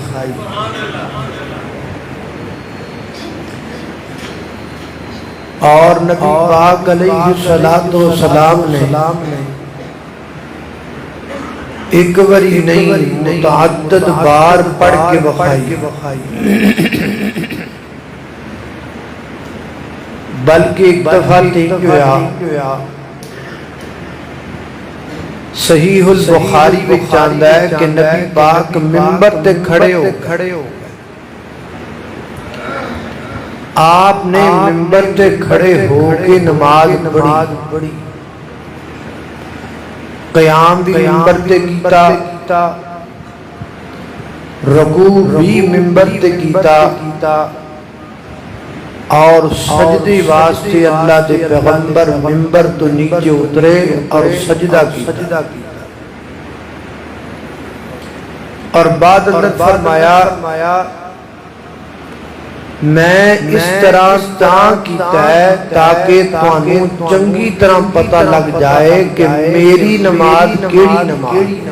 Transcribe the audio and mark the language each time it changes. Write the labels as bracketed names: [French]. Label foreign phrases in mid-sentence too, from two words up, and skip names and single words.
[Urdu] اور نبی پاک علیہ السلام نے ایک باری نہیں متعدد بار پڑھ کے وکھائی، بلکہ ایک دفعہ نہیں ہوا۔ [Punjabi] صحیح البخاری وچ آندا ہے کہ نبی پاک ممبر تے کھڑے ہو آپ نے ممبر تے کھڑے ہو کے نماز پڑھی، قیام بھی ممبر تے کیتا، رکوع بھی ممبر تے کیتا، اور سجدے واسطے اللہ دے پیغمبر ممبر تو نیچے اترے اور سجدہ کیتا، اور بعد اللہ فرمایا میں اس طرح کیتا ہے تاکہ تانوں چنگی طرح پتہ لگ جائے کہ میری نماز کیڑی نماز۔